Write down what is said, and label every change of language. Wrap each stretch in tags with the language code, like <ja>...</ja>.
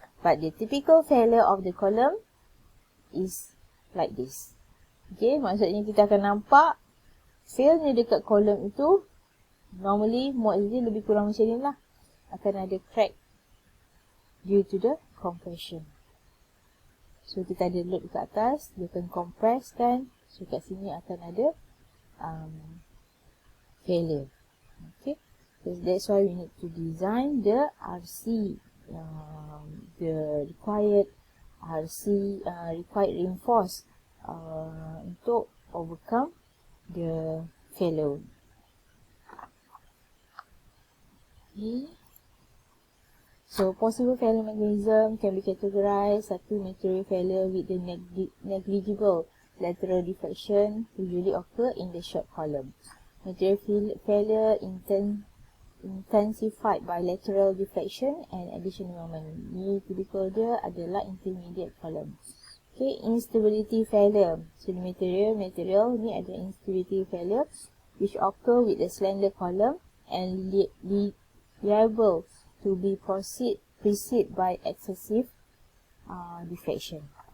<en>But the typical failure of the column is like this.</en> <ms>Okay, maksudnya kita akan nampak failnya dekat column itu normally mode dia lebih kurang macam ni lah. Akan ada crack</ms> <en>due to the compression.</en> <ms>So kita ada load dekat atas, dia akan compress kan. So kat sini akan ada failure.</ms> <en>Okay, so that's why we need to design the RC, the required RC, required reinforce</en> <ms>untuk</ms> <en>overcome the failure. Okay. So possible failure mechanism can be categorized.</en> <ms>Satu,</ms> <en>material failure with the negligible lateral deflection usually occur in the short column. Material failure intensified by lateral deflection and additional moment.</en> <ms>Ni typical dia adalah intermediate column.</ms> <en>Okay, instability failure. So the material ni ada instability failure which occur with the slender column and liable to be preceded by excessive deflection.</en>